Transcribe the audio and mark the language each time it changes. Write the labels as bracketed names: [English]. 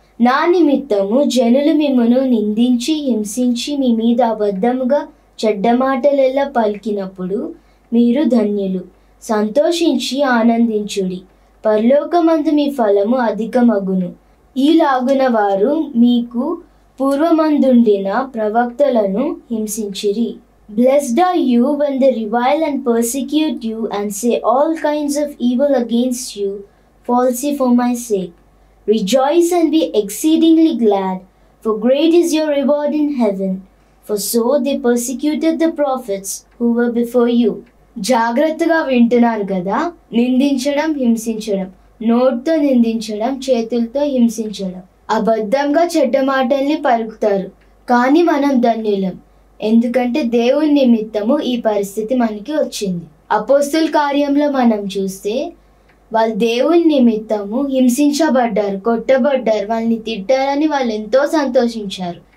[Telugu] నా నిమిత్తము జనులు మిమ్మును నిందించి హింసించి మీ మీద అబద్ధముగా చెడ్డ మాటలెల్లా పలికినప్పుడు మీరు ధన్యులు, సంతోషించి ఆనందించుడి. పరలోకమందు మీ ఫలము అధికమగును. ఈలాగున వారు మీకు పూర్వమందుండిన ప్రవక్తలను హింసించిరి. [English] Blessed are you when they revile and persecute you and say all kinds of evil against you falsely for my sake. Rejoice and be exceedingly glad, for great is your reward in heaven. For so they persecuted the prophets who were before you. [Telugu] జాగ్రత్తగా వింటున్నారు కదా. నిందించడం, హింసించడం, నోటితో నిందించడం, చేతులతో హింసించడం, అబద్ధంగా చెడ్డ మాటల్ని పలుకుతారు. కానీ మనం ధన్యులం, ఎందుకంటే దేవుని నిమిత్తము ఈ పరిస్థితి మనకి వచ్చింది. అపోస్తల కార్యంలో మనం చూస్తే వాళ్ళు దేవుని నిమిత్తము హింసించబడ్డారు, కొట్టబడ్డారు, వాళ్ళని తిట్టారని వాళ్ళు ఎంతో సంతోషించారు.